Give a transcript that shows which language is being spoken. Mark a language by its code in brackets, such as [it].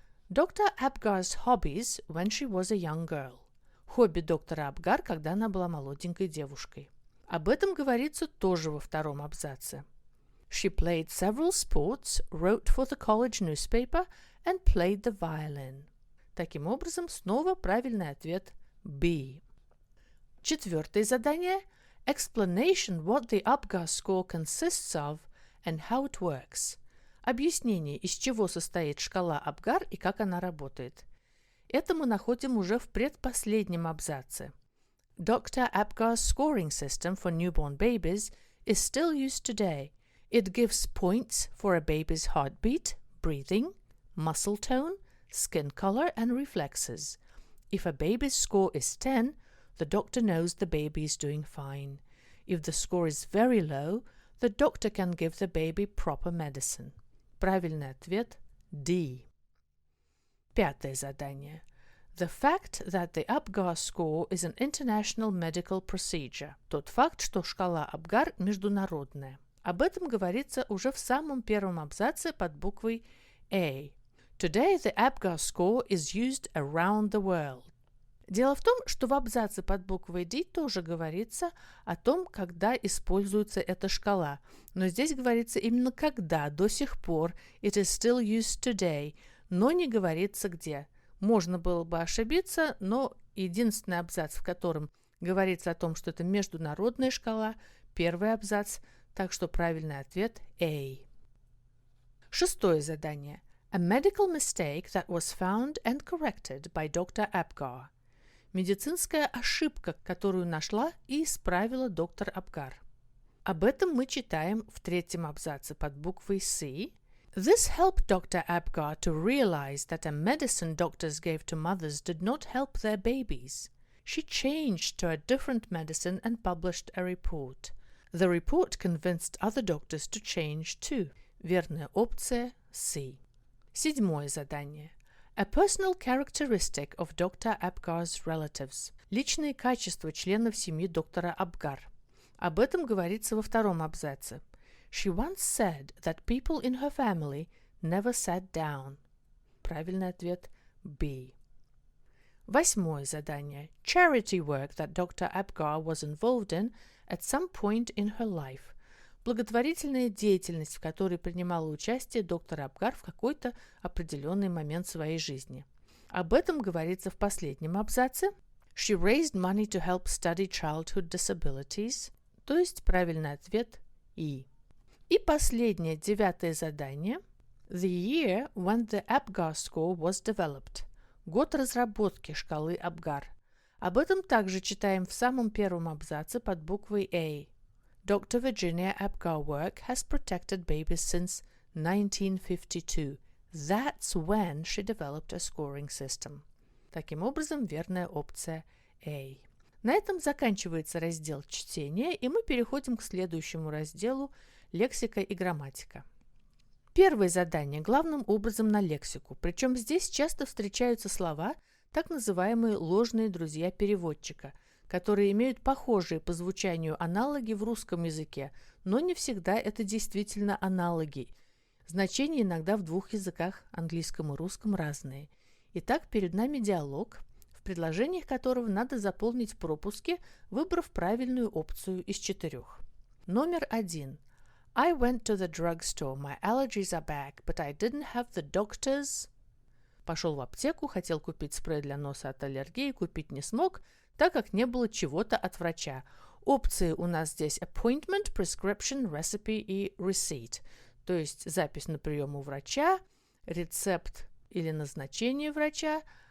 [en] Dr. Apgar's hobbies when she was a young girl. [ru] Хобби доктора Апгар, когда она была молоденькой девушкой. Об этом говорится тоже во втором абзаце. [en] She played several sports, wrote for the college newspaper and played the violin. [ru] Таким образом, снова правильный ответ B. Четвертое задание. [en] Explanation what the Apgar score consists of and how it works. [ru] Объяснение, из чего состоит шкала Апгар и как она работает. Это мы находим уже в предпоследнем абзаце. [en] Dr. Apgar's scoring system for newborn babies is still used today. It gives points for a baby's heartbeat, breathing, muscle tone, skin color and reflexes. If a baby's score is 10, the doctor knows the baby is doing fine. If the score is very low, the doctor can give the baby proper medicine. [ru] Правильный ответ D. Пятое задание. [en] The fact that the Apgar score is an international medical procedure. [ru] Тот факт, что шкала Апгар международная. Об этом говорится уже в самом первом абзаце под буквой A. [en] Today the Apgar score is used around the world. [ru] Дело в том, что в абзаце под буквой D тоже говорится о том, когда используется эта шкала. Но здесь говорится именно когда, до сих пор, [en] it is still used today, [ru] но не говорится где. Можно было бы ошибиться, но единственный абзац, в котором говорится о том, что это международная шкала, первый абзац, так что правильный ответ A. Шестое задание. [en] A medical mistake that was found and corrected by Dr. Apgar. [ru] Медицинская ошибка, которую нашла и исправила доктор Апгар. Об этом мы читаем в третьем абзаце под буквой C. [en] This helped Dr. Apgar to realize that a medicine doctors gave to mothers did not help their babies. She changed to a different medicine and published a report. The report convinced other doctors to change too. [ru] Верная опция C. Седьмое задание. [en] A personal characteristic of Dr. Apgar's relatives. [ru] Личные качества членов семьи доктора Апгар. Об этом говорится во втором абзаце. [en] She once said that people in her family never sat down. [ru] Правильный ответ B. Восьмое задание. [en] Charity work that Dr. Apgar was involved in at some point in her life. [ru] Благотворительная деятельность, в которой принимала участие доктор Апгар в какой-то определенный момент своей жизни. Об этом говорится в последнем абзаце. [en] She raised money to help study childhood disabilities. [ru] То есть правильный ответ E. И последнее, девятое задание. [en] The year when the Apgar score was developed. [ru] Год разработки шкалы Апгар. Об этом также читаем в самом первом абзаце под буквой A. [en] Dr. Virginia Apgar work has protected babies since 1952. That's when she developed a scoring system. [ru] Таким образом, верная опция A. На этом заканчивается раздел чтения, и мы переходим к следующему разделу лексика и грамматика. Первое задание главным образом на лексику, причем здесь часто встречаются слова, так называемые ложные друзья переводчика, которые имеют похожие по звучанию аналоги в русском языке, но не всегда это действительно аналоги. Значения иногда в двух языках, английском и русском, разные. Итак, перед нами диалог, в предложениях которого надо заполнить пропуски, выбрав правильную опцию из 4. Номер 1. [en] I went to the drugstore. My allergies are back, but I didn't have the doctor's. [ru] Пошел в аптеку, хотел купить спрей для носа от аллергии, купить не смог, так как не было чего-то от врача. Опции у нас здесь [en] appointment, prescription, recipe [ru] и [en] receipt. [ru] То есть запись на прием у врача, рецепт или назначение врача.